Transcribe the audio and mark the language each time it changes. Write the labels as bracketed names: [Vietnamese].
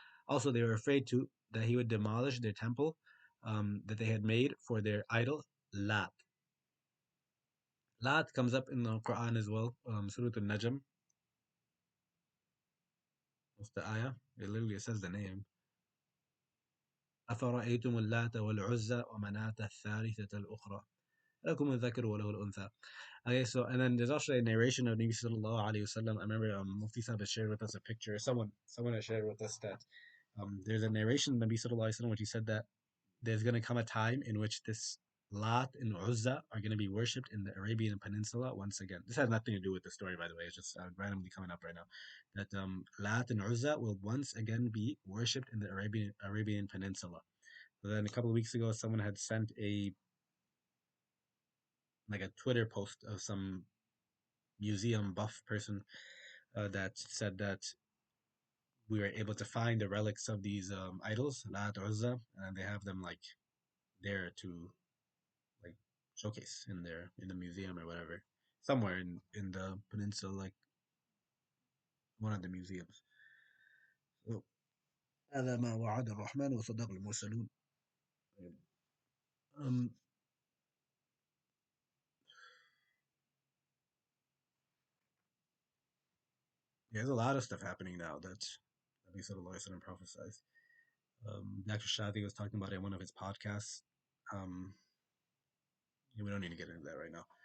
[English] Also, they were afraid that he would demolish their temple that they had made for their idol Lat. Lat comes up in the Quran as well, Surat al-Najm. What's the ayah? It literally says the name. [Arabic] أفرأيتم اللات والعزى ومناة الثالثة الأخرى لكم الذكر وله الأنثى. [English] Okay, so and then there's also a narration of Nabi Sallallahu Alaihi Wasallam. I remember Mufti Sahib has shared with us a picture. Someone has shared with us that there's a narration of Nabi Sallallahu Alaihi Wasallam which he said that there's going to come a time in which this Lat and Uzza are going to be worshipped in the Arabian Peninsula once again. This has nothing to do with the story, by the way. It's just randomly coming up right now. That Lat and Uzza will once again be worshipped in the Arabian Peninsula. So then a couple of weeks ago, someone had sent a Twitter post of some museum buff person that said that we were able to find the relics of these idols, Lat Uzza, and they have them like there to like showcase in the museum or whatever, somewhere in the peninsula, like one of the museums. So [Arabic] هذا ما وعد الرحمن وصدق المرسلون. [English] Um, there's a lot of stuff happening now that Nabi Sallallahu Alaihi Wasallam prophesied. Dr. Shadi was talking about it in one of his podcasts. Um, we don't need to get into that right now.